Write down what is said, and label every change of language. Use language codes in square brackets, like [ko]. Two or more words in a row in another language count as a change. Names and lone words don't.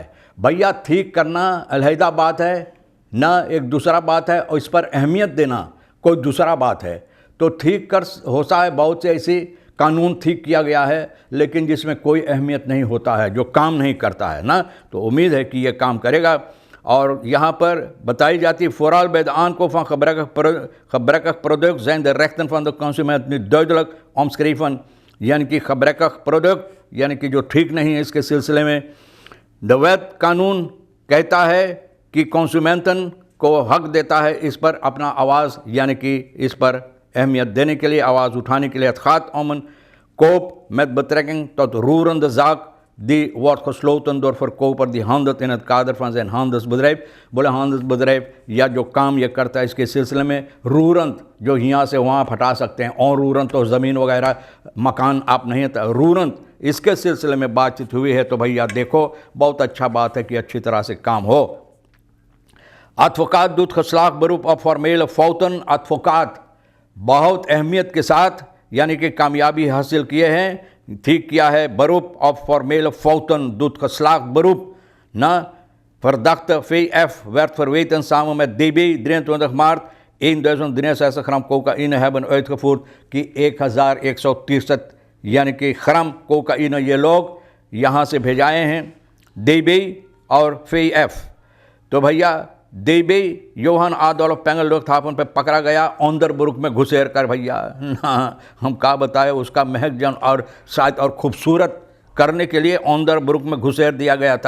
[hns] भैया ठीक करना अलहदा बात है ना, एक दूसरा बात है, और इस पर अहमियत देना कोई दूसरा बात है। तो ठीक कर होता है, बहुत से ऐसी कानून ठीक किया गया है, लेकिन जिसमें कोई अहमियत नहीं होता है, जो काम नहीं करता है ना। तो उम्मीद है कि ये काम करेगा। और यहाँ पर बताई जाती है [nl] vooral bij de aankoop van gebrekkig product zijn de rechten van de consument niet duidelijk omschreven, [hns] यानी कि [nl] gebrekkig product [hns] यानी कि जो ठीक नहीं है, इसके सिलसिले में [nl] de wet [hns] कानून कहता है कि कॉन्सूमेंटन को हक देता है इस पर अपना आवाज़, यानी कि इस पर अहमियत देने के लिए, आवाज़ उठाने के लिए। [nl] Het gaat om een koop met betrekking tot roerende zaak die wordt gesloten door verkoper die handelt in het kader van zijn handelsbedrijf. [hns] बोले handelsbedrijf या जो काम ये करता है इसके सिलसिले में रूरंत जो यहाँ से वहाँ हटा सकते हैं, और रूरंत तो ज़मीन वगैरह मकान आप नहीं होता, रूरंत इसके सिलसिले में बातचीत हुई है। तो भैया देखो बहुत अच्छा बात है कि अच्छी तरह से काम हो। [nl] advocaat doet geslaagd beroep op formele fouten। [hns] advocaat बहुत अहमियत के साथ यानी कि कामयाबी हासिल किए हैं, ठीक किया है। [nl] beroep op formele fouten doet geslaagd beroep na verdachte VF werd verweten samen met DB 23 maart 1063 gram cocaïne hebben uitgevoerd [hns] कि 1163 यानी कि ग्राम कोकाइन ये लोग यहाँ से भेजाए हैं, DB और VF। तो भैया DB योहान आदोल्फ पेंगल लोकथापन पे पकड़ा गया ओंदरबुर्ग में घुसेर कर। भैया हम क्या बताए, उसका महक जन और शायद और खूबसूरत करने के लिए ओंदरबुर्ग में घुसेर दिया गया था।